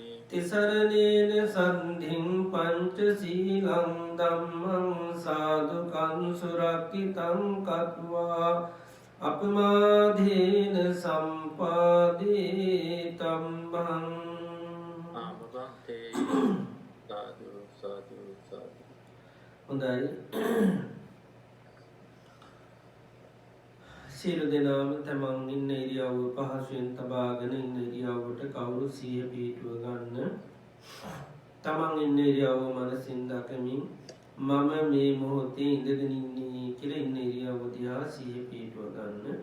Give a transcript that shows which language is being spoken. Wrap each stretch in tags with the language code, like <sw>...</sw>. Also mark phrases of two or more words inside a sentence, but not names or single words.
<pi>තිසරණේන සද්ධින් පංචශීලං ධම්මං සාදුකං සුරක්ඛිතං කତ୍වා අපමාදේන සම්පාදේ තම්බං. ආමවන්තේ සාදු සාදු සාදු.</pi> <si>හොඳයි. සියලු දෙනාම තමන් ඉන්න ඉරියව්ව පහසුවෙන් තබාගෙන ඉන්න ඉරියව්වට කවුරු සිහිය පිහිටුව ගන්න. තමන් ඉන්න ඉරියව්ව මනසින් දකමින් මම මේ මොහොතේ ඉඳගෙන ඉන්නේ කියලා ඉන්න ඉරියව්ව දිහා සිහිය පිහිටුව ගන්න.</si>